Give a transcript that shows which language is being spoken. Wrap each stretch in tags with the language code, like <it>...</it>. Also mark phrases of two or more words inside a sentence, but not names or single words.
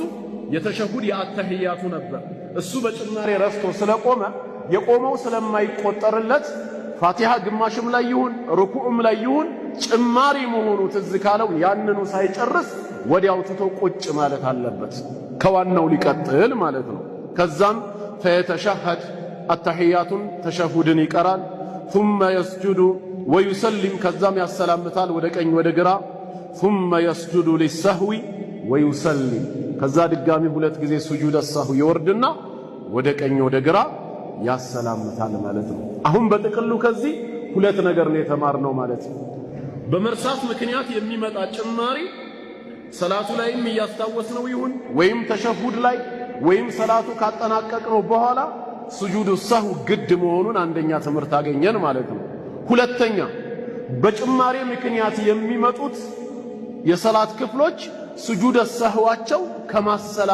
<am>የተሸሁድ የአተህያቱ ነበር። እሱ በጭማሬ ረስቶ ስለቆመ የቆመው ስለማይቆጠርለት ፋቲሃ ግማሽም ላይ ይሁን ሩኩዕም ላይ ይሁን ጭማሪ መሆኑ ትዝ ካለው ያንኑ ሳይጨርስ ወዲያው ትቶ ቁጭ ማለት አለበት፣ ከዋናው ሊቀጥል ማለት ነው። ከዛም ፈየተሸሀድ አተሕያቱን ተሸሁድን ይቀራል።</am> <ar>ثم يسجد ويسلم፣</ar> <am>ከዛም ያሰላምታል ወደ ቀኝ ወደ ግራ።</am> <ar>ثم يسجد للسهو ويسلم፣</ar> <am>ከዛ ድጋሚ ሁለት ጊዜ</am> <ar>سجود سهو</ar> <am>ይወርድና ወደ ቀኝ ወደ ግራ ያሰላምታል ማለት ነው። አሁን በጥቅሉ ከዚህ ሁለት ነገር ነው የተማርነው ማለት ነው። በመርሳት ምክንያት የሚመጣ ጭማሪ ሰላቱ ላይም እያስታወስነው ይሁን ወይም ተሸሁድ ላይ ወይም ሰላቱ ካጠናቀቅነው በኋላ</am> <ar>سجود سهو</ar> <am>ግድ መሆኑን አንደኛ ትምህርት አገኘን ማለት ነው። ሁለተኛ በጭማሪ ምክንያት የሚመጡት የሰላት ክፍሎች ስጁድ ሰህዋቸው ከማሰላ</am>